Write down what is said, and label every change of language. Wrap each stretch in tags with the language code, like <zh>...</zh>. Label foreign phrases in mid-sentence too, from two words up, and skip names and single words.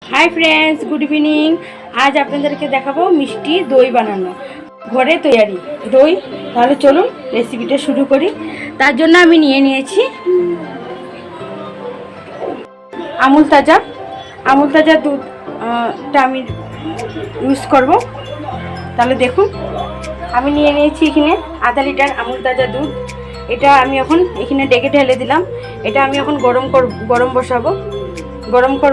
<en>Hi friends, good evening.</en> <bn>আজ আপনাদেরকে দেখাবো মিষ্টি দই বানানো ঘরে তৈরি দই। তাহলে চলুন রেসিপিটা শুরু করি। তার জন্য আমি নিয়ে নিয়েছি আমুল তাজা দুধটা আমি ইউজ করব। তাহলে দেখুন আমি নিয়ে নিয়েছি এখানে আধা লিটার আমুল তাজা দুধ। এটা আমি এখন এখানে ডেকে ঢেলে দিলাম। এটা আমি এখন গরম বসাবো, গরম করব।</bn>